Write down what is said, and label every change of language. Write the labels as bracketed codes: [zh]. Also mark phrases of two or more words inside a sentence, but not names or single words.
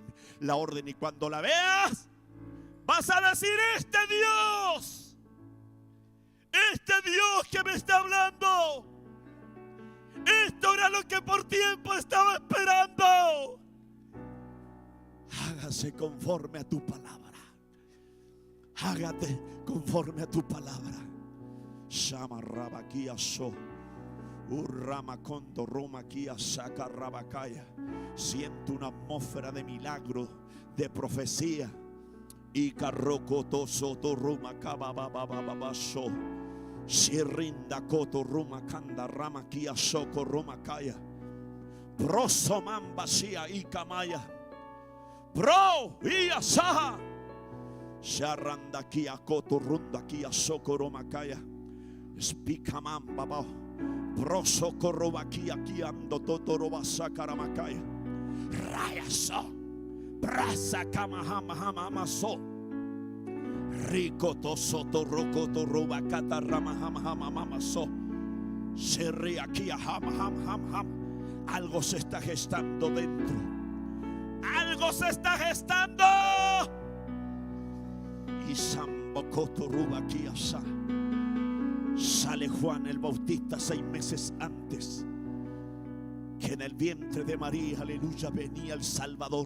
[es] Y cuando la veas, vas a decir: este Dios que me está hablando, esto era lo que por tiempo estaba esperando. Hágase conforme a tu palabra. Hágate conforme a tu palabra. Shama Rabakia So. Urrama Kondo Roma Kia Saka Rabakaya. Siento una atmósfera de milagro, de profecía. Y Carrocoto Soto Ruma Kabababababaso. Sirrinda Koto Ruma Kanda Rama Kia Soko Roma Kaya. Prosomamba Sia y Kamaya. Pro y Asaha. Sharanda Kia Koto Runda Kia Soko Roma Kaya. Spikaman Baba. Broso Korobakia Kiando Totoroba Sakaramakaya. Rayaso. Brasa Kamahamahamamaso. Rico Tosoto Rocoto Robacata Ramahamamaso. Serri aquí a ham. Algo se está gestando dentro. Algo se está gestando. Y Sambocoto Rubaquiasa. Sale Juan el Bautista 6 meses antes, que en el vientre de María, aleluya, venía el Salvador.